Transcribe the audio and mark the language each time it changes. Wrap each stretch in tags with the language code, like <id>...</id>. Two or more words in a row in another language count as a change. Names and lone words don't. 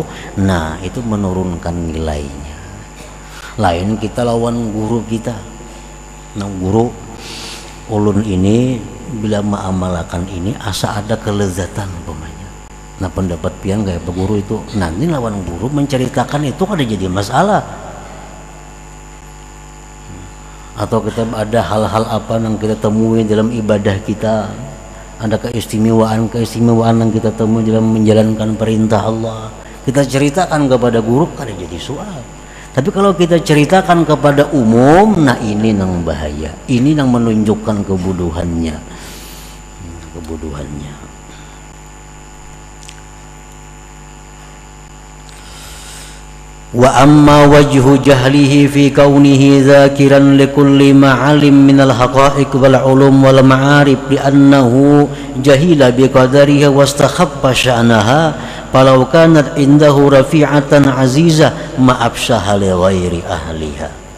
<bjn>Nah, itu menurunkan nilainya. Lain kita lawan guru kita. Nah, guru ulun ini bila mengamalkan ini asa ada kelezatan umpamanya. Nah, pendapat pian kayak guru itu nanti lawan guru menceritakan itu kada jadi masalah.</bjn> <id>Atau kita ada hal-hal apa yang kita temui dalam ibadah kita, ada keistimewaan yang kita temui dalam menjalankan perintah Allah, kita ceritakan kepada guru kada jadi soal. Tapi kalau kita ceritakan kepada umum, nah ini yang bahaya, ini yang menunjukkan kebodohannya.</id> <ar>وأما وجه جهله في كونه ذاكرا لكل معالم من الحقائق والعلوم والمعارف لأنه جهل بقدرها واستخف شأنها فلو كانت عنده رفيعة عزيزة ما أباحها لغير أهلها.</ar>